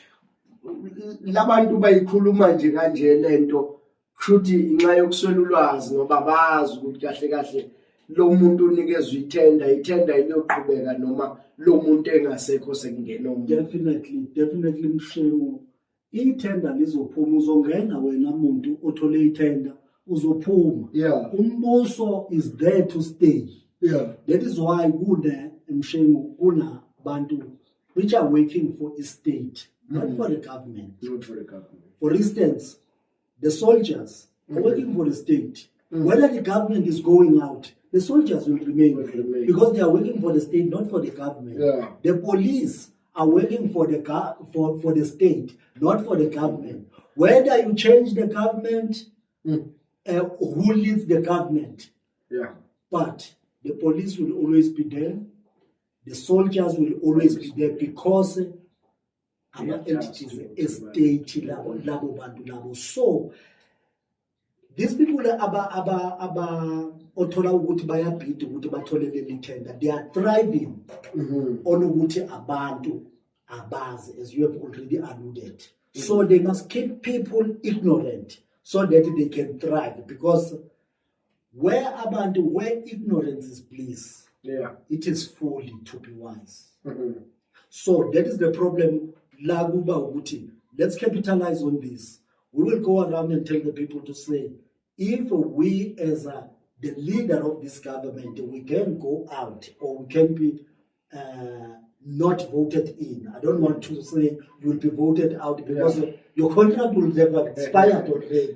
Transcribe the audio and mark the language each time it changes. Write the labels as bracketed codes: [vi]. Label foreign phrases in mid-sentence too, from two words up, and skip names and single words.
[nd] labantu bayikhuluma nje kanje lento kushuthi inxa yokuswela ulwazi ngoba bazi ukuthi kahle lo muntu unikezwe itender iloqhubeka noma lo muntu engasekho sekungena umuntu. Definitely mshemo itender lizophuma uzongena wena umuntu othole itender uzophuma. [en] Umbuso is there to stay. That is why [nd] kuna mshemo kuna bantu [en] which are working for a state, not for the government. Not for the government. For instance, the soldiers are working for the state. Whether the government is going out, the soldiers will remain because they are working for the state, not for the government. Yeah. The police are working for the for the state, not for the government. Whether you change the government, who leads the government? Yeah. But the police will always be there. The soldiers will always be there because our entities, estate, [nd] labo bantu labo. [en] So these people [nd] othola ukuthi bayabhida ukuthi bathole leli tender, [en] they are thriving on [nd] ukuthi abantu abazi, [en] as you have already alluded. So they must keep people ignorant so that they can thrive, because where ignorance is bliss, it is folly to be wise. So that is the problem. [nd] Laguba ukuthi, [en] let's capitalize on this. We will go around and tell the people to say, if we as the leader of this government, we can go out or we can be not voted in. I don't want to say you will be voted out because your contract will have expired already.